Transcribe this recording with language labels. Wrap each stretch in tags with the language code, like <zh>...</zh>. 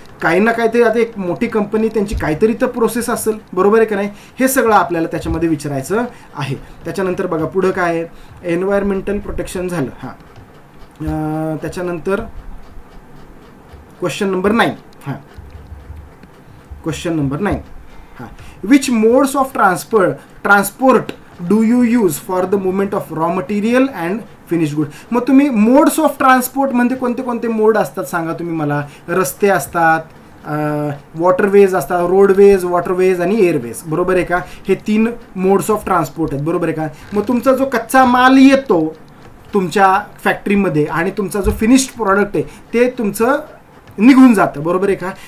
<mr>काही ना काहीतरी आता एक मोठी कंपनी त्यांची काहीतरी तर प्रोसेस असेल, बरोबर आहे का नाही. हे सगळं आपल्याला त्याच्यामध्ये विचारायचं आहे. त्याच्यानंतर बघा पुढं काय आहे, एन्व्हायरमेंटल प्रोटेक्शन झालं. हां, त्याच्यानंतर क्वेश्चन नंबर 9. हां, क्वेश्चन नंबर 9.</mr> <en>हां, which modes of transport do you use for the movement of raw material and finish good.</en> <mr>मग तुम्ही मोड्स ऑफ ट्रान्सपोर्ट म्हणजे कोणते कोणते मोड असतात सांगा तुम्ही मला. रस्ते असतात, वॉटरवेज असतात, रोडवेज, वॉटरवेज आणि एअरवेज, बरोबर आहे का. हे 3 मोड्स ऑफ ट्रान्सपोर्ट आहेत, बरोबर आहे का. मग तुमचा जो कच्चा माल येतो तुमच्या फॅक्टरीमध्ये आणि तुमचा जो फिनिश्ड प्रॉडक्ट आहे ते तुमचं निघून जातं, बरोबर आहे का.</mr>